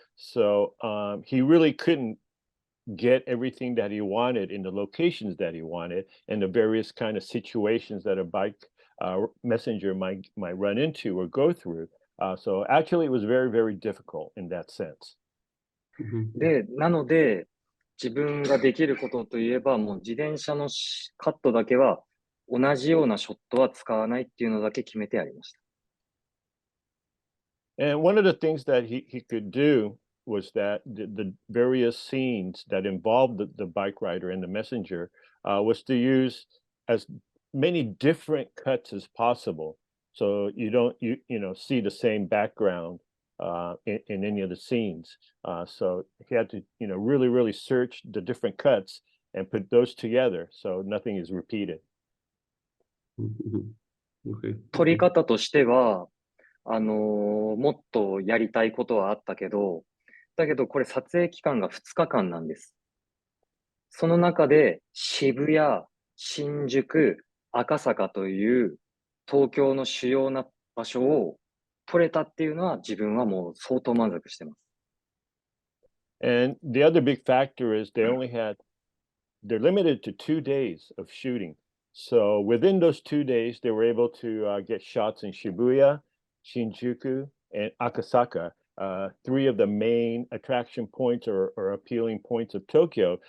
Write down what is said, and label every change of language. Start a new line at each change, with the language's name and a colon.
English: So he really couldn't get everything that he wanted in the locations that he wanted and the various kind of situations that a bike messenger might run into or go through. So actually, it was very, very difficult in that sense.
Japanese: で、なので、自分ができることといえば、もう自転車のカットだけは、同じようなショットは使わないっていうのだけ決めてありました。
English: And one of the things that he could do was that the various scenes that involved the bike rider and the messenger was to use as many different cuts as possible. So you don't see the same background in any of the scenes. So he had to really really search the different cuts and put those together so nothing is repeated. Okay.
Japanese: 撮り方としては、もっとやりたいことはあったけど、だけどこれ撮影期間が2日間なんです。その中で渋谷、新宿、赤坂という東京の主要な場所を撮れたっていうのは自分はもう相当満足してます。
English: And the other big factor is they're limited to 2 days of shooting. So within those 2 days, they were able to get shots in Shibuya, Shinjuku, and Akasaka, 3 of the main attraction points or appealing points of Tokyo.